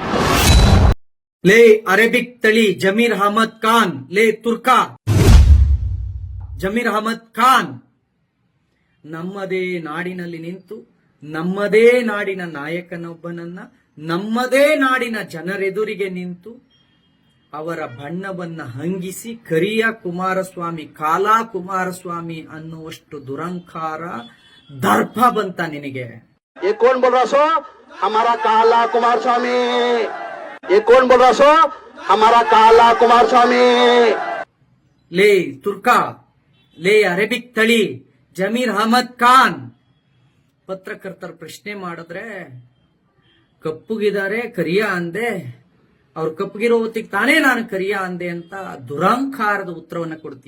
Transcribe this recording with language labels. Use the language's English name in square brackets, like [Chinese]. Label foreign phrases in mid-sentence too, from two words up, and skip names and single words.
[Kannada] ಲೇ ಅರೇಬಿಕ್ ತಳಿ ಜಮೀರ್ ಅಹಮದ್ ಖಾನ್, ಲೇ ತುರ್ಕ ಜಮೀರ್ ಅಹಮದ್ ಖಾನ್, ನಮ್ಮದೇ ನಾಡಿನಲ್ಲಿ ನಿಂತು ನಮ್ಮದೇ ನಾಡಿನ ನಾಯಕನೊಬ್ಬನನ್ನ ನಮ್ಮದೇ ನಾಡಿನ ಜನರೆದುರಿಗೆ ನಿಂತು ಅವರ ಬಣ್ಣವನ್ನ ಹಂಗಿಸಿ ಕರಿಯ ಕುಮಾರಸ್ವಾಮಿ, ಕಾಲಾ ಕುಮಾರಸ್ವಾಮಿ ಅನ್ನುವಷ್ಟು ದುರಂಕಾರ ದರ್ಪ ಬಂತ ನಿನಗೆ? [Hindi] ये कौन बोल रहा सो? हमारा काला कुमार स्वामी. ये कौन बोल रहा सो? हमारा काला कुमार स्वामी. [Kannada] ಲೇ ತುರ್ಕ, ಲೇ ಅರೇಬಿಕ್ ತಳಿ ಜಮೀರ್ ಅಹಮದ್ ಖಾನ್, ಪತ್ರಕರ್ತರ ಪ್ರಶ್ನೆ ಮಾಡಿದ್ರೆ ಕಪ್ಪುಗಿದ್ದಾರೆ ಕರಿಯ ಅಂದೆ, ಅವ್ರು ಕಪ್ಪಗಿರೋ ಹೊತ್ತಿಗೆ ತಾನೇ ನಾನು ಕರಿಯ ಅಂದೆ ಅಂತ ದುರಂಕಾರದ ಉತ್ತರವನ್ನ ಕೊಡ್ತೀಯ?